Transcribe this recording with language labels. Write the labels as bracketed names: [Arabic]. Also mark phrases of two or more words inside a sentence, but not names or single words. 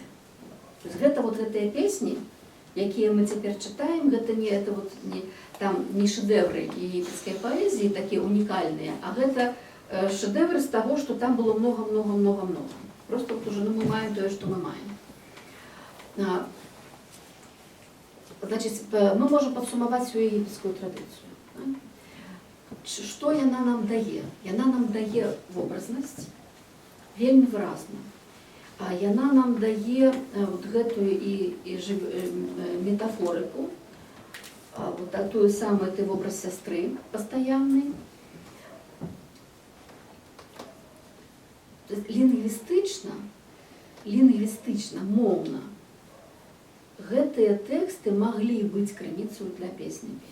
[Russian] То есть это вот эти песни, якія мы теперь читаем, это не шедевры египетской поэзии, такие уникальные, а это шедевры с того, что там было много. Просто вот уже мы маем то, что мы маем. Значит, мы можем подсумовать всю египетскую традицию. Что яна нам дае? [Belarusian] Яна нам дае вобразнасць, вельмі выразную. А яна нам дае вот гэтую і метафорыку, вот тую самую ты вобраз сястры пастаянны. Лінгвістычна, моўна, гэтыя тэксты маглі быць крыніцаю для песні.